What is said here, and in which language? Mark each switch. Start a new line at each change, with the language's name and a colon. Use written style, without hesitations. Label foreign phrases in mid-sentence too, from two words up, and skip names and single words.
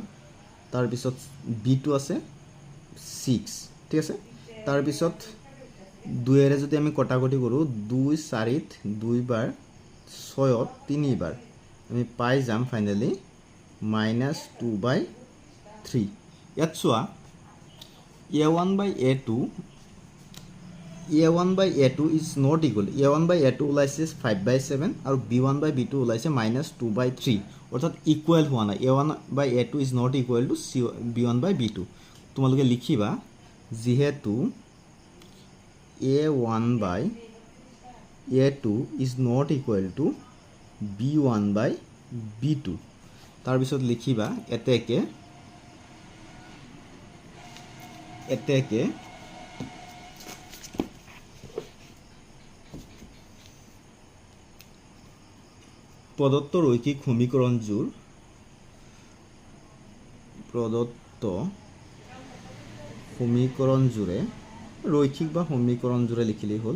Assamese: তাৰপিছত b2 আছে 6, ঠিক আছে। তাৰপিছত 2ৰে যদি আমি কটাকটি কৰোঁ, 2 4ত 2 বাৰ, 6ত 3 বাৰ, আমি পাই যাম ফাইনেলি -2/3। ইয়াত চোৱা
English: a1/a2 is not equal,
Assamese: a1/a2 ওলাইছে 5/7 আৰু b1/b2 ওলাইছে -2/3, অৰ্থাৎ ইকুৱেল হোৱা নাই।
English: a1/a2 is not equal to b1/b2।
Assamese: তোমালোকে লিখিবা যিহেতু
English: a1/a2 is not equal to
Assamese: b1/b2, তাৰপিছত লিখিবা এতেকে প্ৰদত্ত ৰৈখিক সমীকৰণযোৰে ৰৈখিক বা সমীকৰণযোৰে লিখিলেই হ'ল।